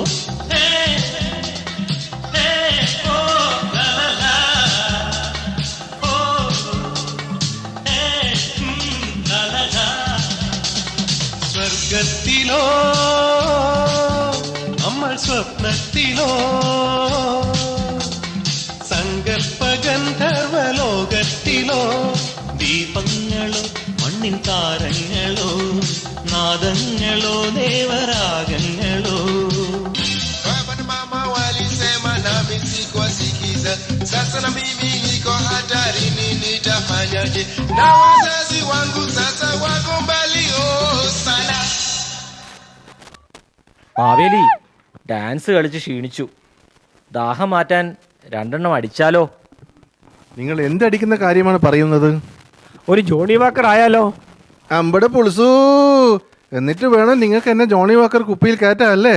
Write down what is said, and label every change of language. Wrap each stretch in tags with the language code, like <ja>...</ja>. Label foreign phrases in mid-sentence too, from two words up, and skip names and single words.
<ml>സ്വർഗത്തിലോ നമ്മൾ സ്വപ്നത്തിലോ, സങ്കൽപ്പ ഗന്ധർവ ലോകത്തിലോ, ദീപങ്ങളോ മണ്ണിൻ താരങ്ങളോ, നാദങ്ങളോ ദേവരാഗങ്ങളോ.</ml> <sw>Mama walisema nami sikuwasikiza, sasa na mimi niko hatarini, nitafanyaje? Na wazazi wangu sasa wako mbali sana.</sw> <ml>മാവേലി, ഡാൻസ് കളിച്ച് ക്ഷീണിച്ചു. ദാഹം മാറ്റാൻ 2 എണ്ണം അടിച്ചാലോ? നിങ്ങൾ എന്തടിക്കുന്ന കാര്യമാണ് പറയുന്നത്? ഒരു ജോണി വാക്കർ ആയാലോ? അമ്പടെ പൊളിസു. എന്നിട്ട് വേണം നിങ്ങൾക്ക് എന്നെ ജോണി വാക്കർ കുപ്പിയിൽ കയറ്റാല്ലേ?</ml>